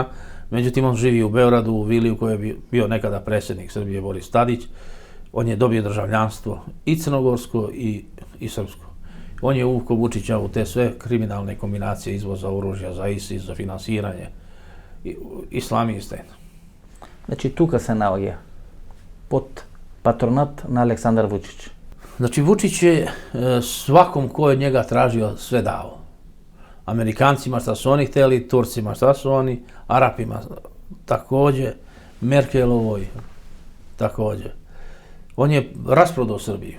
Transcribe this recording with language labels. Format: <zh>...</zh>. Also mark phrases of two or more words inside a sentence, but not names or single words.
<sr>Međutim, on živi u Beogradu, u vili u kojoj je bio nekada predsjednik Srbije Boris Tadić. On je dobio državljanstvo i crnogorsko i srpsko. On je uvukao Vučića u te sve kriminalne kombinacije izvoza oružja za ISIS, za finansiranje islamiste. Znači,</sr> <mk>тука се наоѓа под патронат на Александар Вучич.</mk> <sr>Znači, Vučić je svakom ko je njega tražio sve dao. Amerikancima šta su oni hteli, Turcima šta su oni, Arapima također, Merkelovoj također. On je rasprodao Srbiju.</sr>